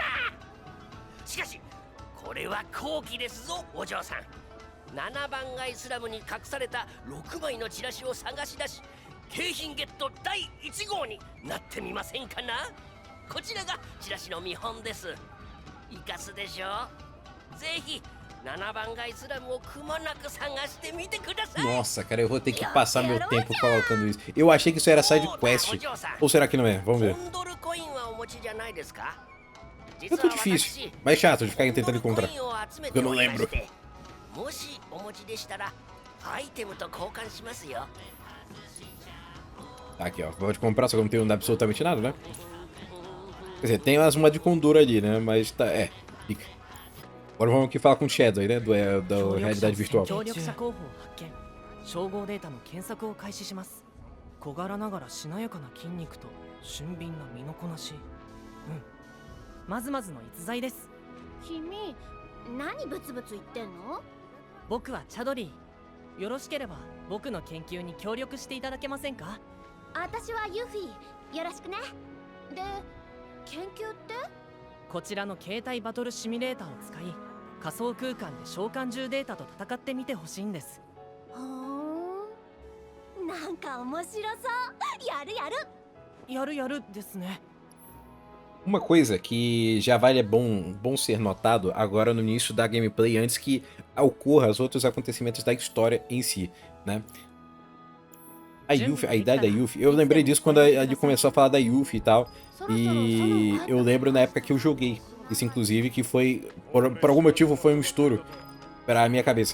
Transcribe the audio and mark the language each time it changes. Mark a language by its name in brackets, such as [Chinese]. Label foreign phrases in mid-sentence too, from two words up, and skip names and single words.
[Japanese] しかしこれは好機ですぞお嬢さん。7番街スラムに隠された6枚のチラシを探し出し、景品ゲット第1号になってみませんかな。こちらがチラシの見本です。いかすでしょう。ぜひ7番街スラムをくまなく探してみてください。 [Portuguese] Nossa, cara, eu vou ter que passar meu tempo colocando isso. Eu achei que isso era [English] side quest. [Portuguese] Ou será que não é? Vamos ver. Não é tão difícil, mas chato de ficar tentando encontrar. Porque eu não lembro. Tá aqui, ó. Pode comprar, só que não tem absolutamente nada, né? Quer dizer, tem umas moedas de Condura ali, né? Mas tá. É, fica. Agora vamos aqui falar com o Shadow aí, né? Da realidade virtual. [Japanese] 照合データの検索を開始します。小柄ながらしなやかな筋肉と俊敏な身のこなし。まずまずの逸材です。君、何ブツブツ言ってんの？僕はチャドリー。よろしければ僕の研究に協力していただけませんか？私はユフィ、よろしくね。で、研究って？こちらの携帯バトルシミュレーターを使い、仮想空間で召喚獣データと戦ってみてほしいんです。ほーん、なんか面白そう。やるやる。やるやるですね。 [Portuguese] Uma coisa que já vale bom ser notado agora no início da gameplay, antes que ocorra os outros acontecimentos da história em si, né? A Yuffie, a idade da Yuffie, eu lembrei disso quando a gente começou a falar da Yuffie e tal, e eu lembro na época que eu joguei, isso inclusive que foi, por algum motivo foi um estouro pra minha cabeça.